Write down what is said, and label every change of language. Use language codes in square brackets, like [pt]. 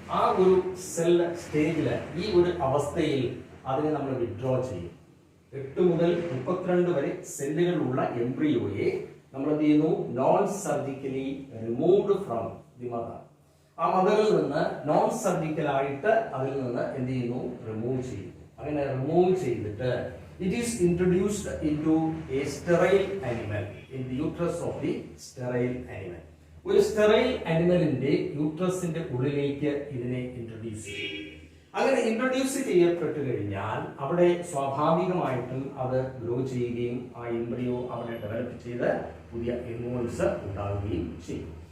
[ml] ആ ഒരു സെൽ സ്റ്റേജില് ഈ ഒരു അവസ്ഥയിൽ അതിനെ നമ്മൾ വിഡ്രോ ചെയ്യും. 8 മുതൽ 32 വരെ സെല്ലുകളുള്ള എംബ്രിയോയെ നമ്മൾ എന്ത് ചെയ്യുന്നു? [en] Non surgically removed from the mother. [ml] ആ മദറിൽ നിന്ന് നോൺ സർജിക്കൽ ആയിട്ട് അതിൽ നിന്ന് എന്ത് ചെയ്യുന്നു? റിമൂവ് ചെയ്യുന്നു. അങ്ങനെ റിമൂവ് ചെയ്തിട്ട് [en] it is introduced into a sterile animal in the uterus of the sterile animal. [ml] ഒരു സ്റ്റെറൈൽ ആനിമലിന്റെ യൂട്രസിന്റെ ഉള്ളിലേക്ക് ഇതിനെ ഇൻട്രൊഡ്യൂസ് ചെയ്യും. അങ്ങനെ ഇൻട്രൊഡ്യൂസ് ചെയ്യപ്പെട്ടു കഴിഞ്ഞാൽ അവിടെ സ്വാഭാവികമായിട്ടും അത് ഗ്രോ ചെയ്യുകയും ആ എംബ്രിയോ അവിടെ ഡെവലപ്പ് ചെയ്ത് പുതിയ എമോൾസ് ഉണ്ടാവുകയും ചെയ്യും.